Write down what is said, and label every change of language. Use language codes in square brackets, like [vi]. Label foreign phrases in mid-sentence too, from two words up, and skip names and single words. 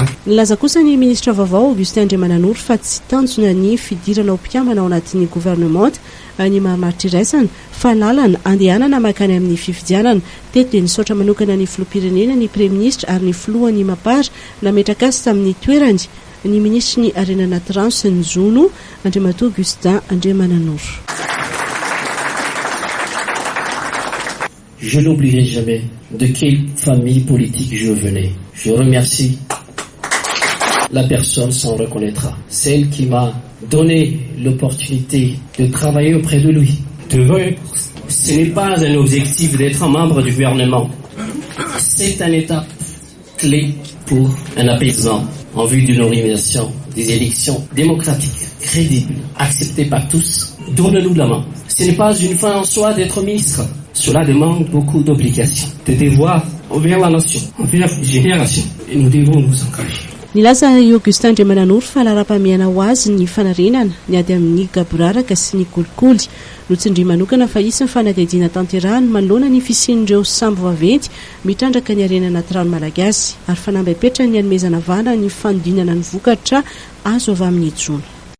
[mg] Nilaza kosa ny ministra vaovao Augustin Andriamananojo fa tsy tanjona ny fidirana ho mpiamana ao anatin'ny gouvernement ny mahamaritra iraisana fa lalana andehanana makany amin'ny fifidianana. Teto dia nisaotra manokana ny filoham-pirenena ny [fr] premier ministre [mg] ary ny filohan'ny mapara nametraka azy tamin'ny toerany ny ministry ny Arena anaty rano sy ny jony Andriamatoa Augustin Andriamananojo. [fr] Je n'oublierai jamais de quelle famille politique je venais. Je remercie la personne s'en reconnaîtra. Celle qui m'a donné l'opportunité de travailler auprès de lui. Ce n'est pas un objectif d'être un membre du gouvernement. C'est une étape clé pour un apaisement en vue d'une organisation des élections démocratiques, crédibles, acceptées par tous. Donnez-nous la main. Ce n'est pas une fin en soi d'être ministre. Cela demande beaucoup d'obligations, de devoirs envers la nation, envers la génération. Et nous devons nous engager. [mg] Nilaza Augustin Andriamananojo fa lara-pamiana ho azy ny fanarenana ny ady amin'ny gabraraka sy ny kolikoly. Notsindry manokana fa isan'ny fanadihadiana tanterahany manoloana ny fisian'ireo sambo vaventy mitrandraka ny Arena anaty rano malagasy ary fanambapetra ny anomezana vana ny fanodinana ny vokatra azo avy amin'ny jony.